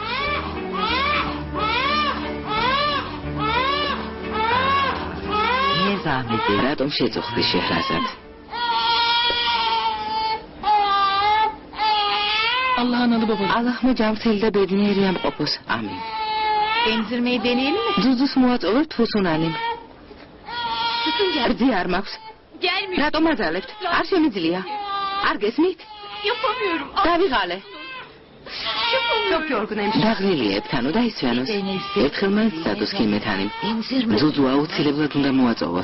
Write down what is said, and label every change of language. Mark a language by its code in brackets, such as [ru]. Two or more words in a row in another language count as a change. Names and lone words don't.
[ka] ზამიდი რატომ შეწუხდი შეჰრაზად? ალაჰმა ჯანმრთელი და ბედნიერი ამყოფოს. ამინ. [tr] Emzirmeyi deneyelim mi? [ka] ძუძუს მოაწოვებთ ფუსუნანიმ. რძი არ მაქვს. [tr] Gelmiyor. [ka] რატომ აძალებთ? არ შემიძლია. არ გესმით? [tr] Yapamıyorum. [ka] დავიღალე. [tr] Çok yorgunum. [ka] დაღლილიებ თანო და ისვენოს. ერთხელ მაინც დადოს ქიმეთანი. ძუძუ აუცილებლად უნდა მოაწოვოს.